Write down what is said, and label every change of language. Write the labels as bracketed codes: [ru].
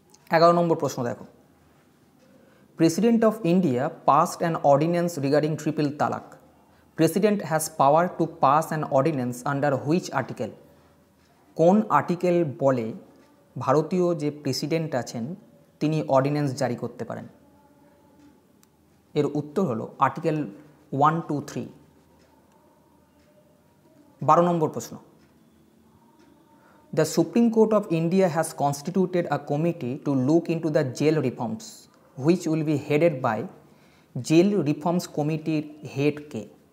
[bn] 11 নম্বর প্রশ্ন দেখো, [en] President of India passed an ordinance regarding triple talaq. President has power to pass an ordinance under which article? [bn] কোন article বলে ভারতীয় যে president আছেন তিনি অর্ডিন্যান্স জারি করতে পারেন? এর উত্তর হলো আর্টিকেল 123। 12 নম্বর প্রশ্ন, [en] The Supreme Court of India has constituted a committee to look into the jail reforms, which will be headed by jail reforms committee head কে?